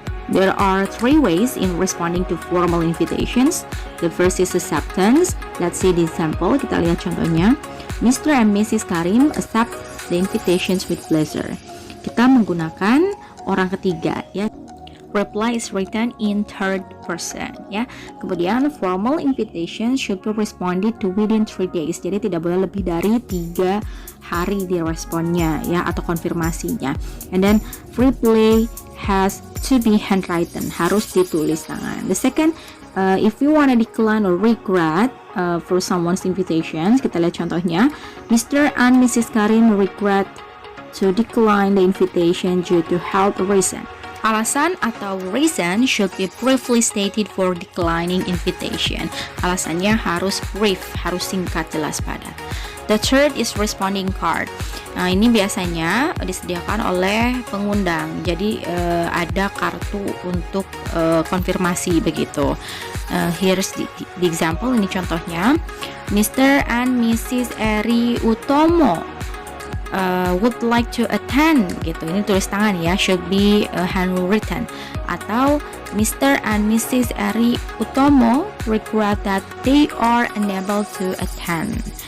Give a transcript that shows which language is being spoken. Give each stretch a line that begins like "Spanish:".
English: There are three ways in responding to formal invitations. The first is acceptance. Let's see the example.
Indonesian: Kita lihat contohnya.
English: Mr. and Mrs. Karim accept the invitations with pleasure.
Indonesian: Kita menggunakan orang ketiga ya.
English: Reply is written in third person ya. Kemudian formal invitation should be responded to within 3 days.
Indonesian: Jadi tidak boleh lebih dari 3 hari di responnya ya atau konfirmasinya.
English: And then reply has to be handwritten,
Indonesian: harus ditulis tangan.
English: The second, if you want to decline or regret for someone's invitations.
Indonesian: Kita lihat contohnya.
English: Mr. and Mrs. Karin regret to decline the invitation due to health reason. Alasan atau reason should be briefly stated for declining invitation.
Indonesian: Alasannya harus brief, harus singkat, jelas, padat.
English: The third is responding card.
Indonesian: Nah, ini biasanya disediakan oleh pengundang. Jadi ada kartu untuk konfirmasi begitu.
English: Here's the example,
Indonesian: ini contohnya.
English: Mr. and Mrs. Eri Utomo would like to attend gitu.
Indonesian: Ini tulis tangan ya,
English: should be handwritten. Atau Mr. and Mrs. Eri Utomo regret that they are unable to attend.